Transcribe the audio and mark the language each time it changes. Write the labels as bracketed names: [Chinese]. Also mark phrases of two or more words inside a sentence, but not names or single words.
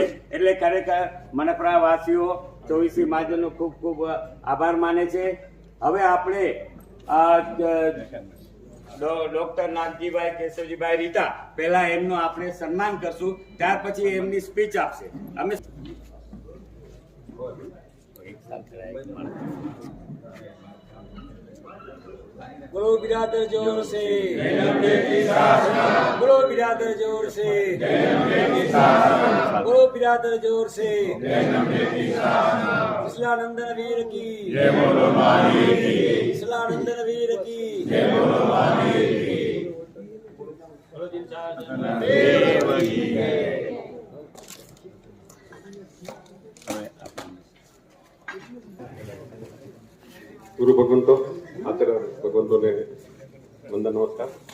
[Gujarati] એટલે ખરેખર મનફરાવાસીઓ 24 મહાજનનો ખૂબ ખૂબ આભાર માને છે. હવે આપણે ડોક્ટર નાગજીભાઈ કેશવજીભાઈ રીટા પહેલા એમનું આપણે સન્માન કરશું, ત્યાર પછી એમની સ્પીચ આપશે. અમે [Hindi] बोलो बिरादर जोर से, बोलो बिरादर जोर से, बोलो बिरादर जोर से, विसलानंदन वीर की, विसलानंदन वीर की, [Gujarati] ગુરુ ભગવંતો, આચાર્ય ભગવંતોને વંદન, નમસ્કાર.